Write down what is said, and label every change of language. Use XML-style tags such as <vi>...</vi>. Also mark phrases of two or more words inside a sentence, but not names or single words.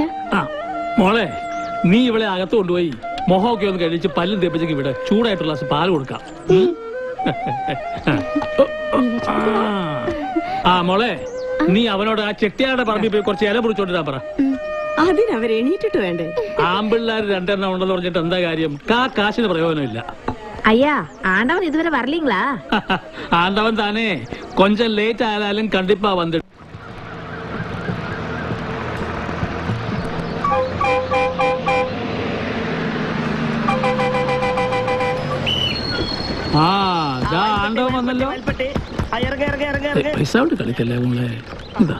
<ml>മോളെ, നീ ഇവളെ അകത്ത് കൊണ്ടുപോയി മൊഹമൊക്കെ ഒന്ന് കഴിച്ച് പല്ലും തേപ്പിച്ചേക്ക് ഇവിടെ ചൂടായിട്ടുള്ള ഗ്ലാസ് പാല് കൊടുക്കാം. മോളെ, നീ അവനോട് ആ ചെട്ടിയാരുടെ പറമ്പിൽ പോയി കുറച്ച് ഇല പൊടിച്ചോണ്ടിരാൻ പറ. അതിനവർ എണീറ്റിട്ട് വേണ്ടേ? ആമ്പിള്ളേർ രണ്ടെണ്ണം ഉണ്ടെന്ന് പറഞ്ഞിട്ട് എന്താ കാര്യം? കാശിന് പ്രയോജനമില്ല.</ml> <ta>ஐயா, ஆண்டவன் இதுவரை வரலீங்களா? ஆண்டவன் தானே, கொஞ்சம் லேட் ஆனாலும் கண்டிப்பா வந்து.</ta> <ml>ആണ്ടവൻ വന്നല്ലോ. പൈസ കൊണ്ട് കളിക്കല്ലേ മോളെ. ഇതാ</ml>